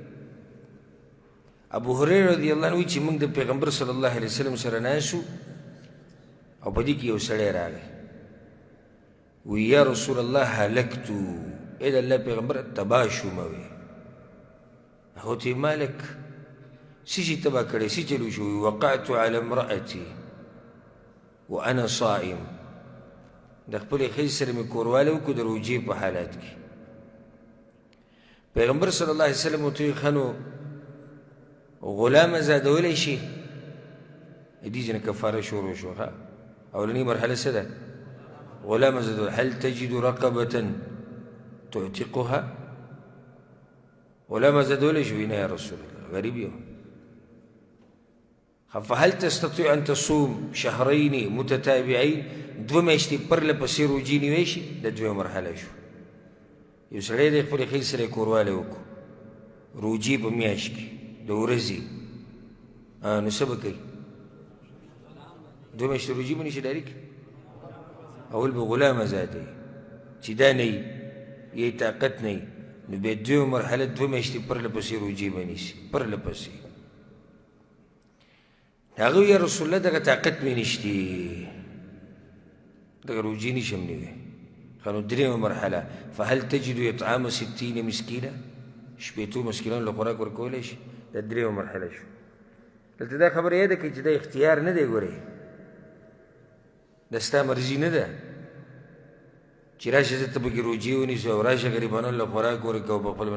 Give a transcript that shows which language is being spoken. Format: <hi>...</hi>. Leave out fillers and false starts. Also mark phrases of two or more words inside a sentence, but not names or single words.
<ps>ابو هریره</ps> <ar>رضی الله عنه</ar> <ps>وایي چې موږ د پیغمبر</ps> <ar>صلی الله علیه وسلم</ar> <ps>سره ناست او په دې کې یو سړی راغی وی</ps> <ar>یا رسول الله هلکتو،</ar> <ps>ای د الله پیغمبر تباه شوم. وی هغه ته مالک څه شي تباه کړی، څه چلو شو؟</ps> <ar>وقعت علی امرأتي وانا صائم،</ar> <ps>د خپلې ښځې سره مې کوروالی وکړو د روژې په حالات کې. پیغمبر</ps> <ar>صلی الله علیه وسلم</ar> <ps>ورته ویل ښه نو غلام ازادولی شي؟ دې ځینې کفاره شروع شو. ښه اولنۍ مرحله څه ده؟ غلام ازادول.</ps> <ar>هل تجد رقبة تعتقها؟</ar> <ps>غلام ازادولی شو؟ نه</ps> <ar>یا رسول الله،</ar> <ps>غریب یم.</ps> <ar>فهل تستطيع ان تصوم شهرين متتابعين؟</ar> <ps>دوه میاشتې پرله پسې روژې نیوی شي؟ د دویمه مرحله شو. یو سړی دی خپلې ښځې سره یې کوروالی وکړو روژې په میاشت کې د ورځې، نو څه به کوي؟ دوه میاشتې روژې به نیسي ډایرکټ؟ اول به غلام ازادوي، چې دا نه وي یا یې طاقت نه وي نو بیا دویمه مرحله دوه میاشتې پرله پسې روژې به نیسي، پرله پسې. هغه وی</ps> <ar>یا رسول الله</ar> <ps>دغه طاقت مې نشتې، دغه روژې نشم نیوی. ښه نو درېیمه مرحله</ps> <ar>فهل تجد اطعام 60 مسکینه،</ar> <ps>شپېتو مسکینانو له خوراک ورکولی شي؟ دا درېیمه مرحله شو. دلته دا خبره یاده کړئ چې دا اختیار نه دی، ګورئ دا ستا مرضي نه ده چې راشه زه ته پکې روژې ونیسو او راشه غریبانو له خوراک ورکوو په خپل.</ps>